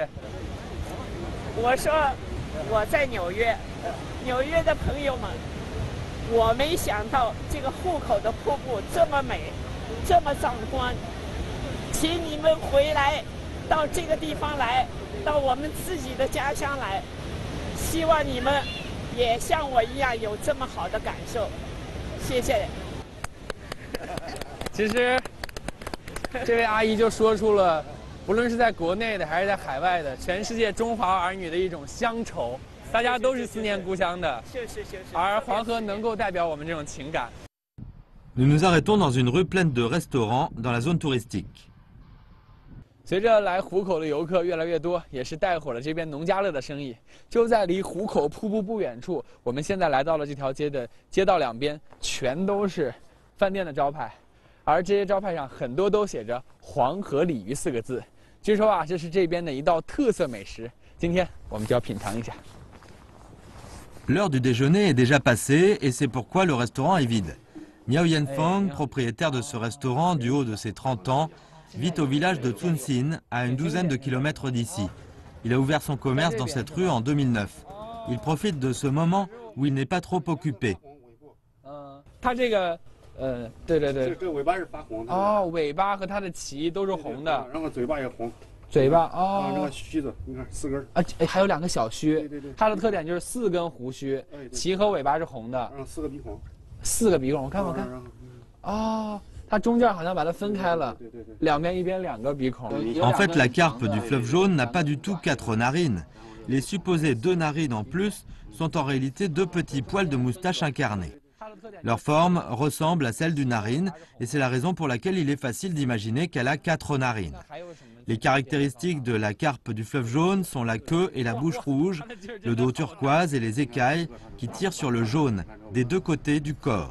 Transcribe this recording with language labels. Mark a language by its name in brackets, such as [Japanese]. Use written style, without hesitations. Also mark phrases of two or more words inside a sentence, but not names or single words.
[Chinese] 我说我在纽约，纽约的朋友们，我没想到这个户口的瀑布这么美，这么壮观，请你们回来，到这个地方来，到我们自己的家乡来，希望你们也像我一样有这么好的感受，谢谢。其实，这位阿姨就说出了，无论是在国内的还是在海外的，全世界中华儿女的一种乡愁，大家都是思念故乡的。而黄河能够代表我们这种情感。 [French] Nous nous arrêtons dans une rue pleine de restaurants dans la zone touristique. [Chinese] 随着来湖口的游客越来越多，也是带火了这边农家乐的生意。就在离湖口瀑布不远处，我们现在来到了这条街的街道两边，全都是饭店的招牌，而这些招牌上很多都写着“黄河鲤鱼”4个字。据说啊，这是这边的一道特色美食。今天我们就要品尝一下。 [French] L'heure du déjeuner est déjà passée et c'est pourquoi le restaurant est vide. Miao Yanfeng, propriétaire de ce restaurant du haut de ses 30 ans, vit au village de Tsunsin, à une douzaine de kilomètres d'ici. Il a ouvert son commerce dans cette rue en 2009. Il profite de ce moment où il n'est pas trop occupé. [Chinese] 它这个，对对对。这尾巴是发红的。哦，尾巴和它的鳍都是红的。然后嘴巴也红。嘴巴哦。这个须子，你看4根。啊，还有2个小须。对对对。它的特点就是4根胡须，鳍和尾巴是红的。 4个鼻孔。 4个鼻孔，我看我看。哦。它中间好像把它分开了，两边一边2个鼻孔。 [French] En fait, la carpe du fleuve jaune n'a pas du tout 4 narines. Les supposées 2 narines en plus sont en réalité 2 petits poils de moustache incarnés. Leur forme ressemble à celle d'une narine et c'est la raison pour laquelle il est facile d'imaginer qu'elle a 4 narines. Les caractéristiques de la carpe du fleuve jaune sont la queue et la bouche rouge, le dos turquoise et les écailles qui tirent sur le jaune des 2 côtés du corps.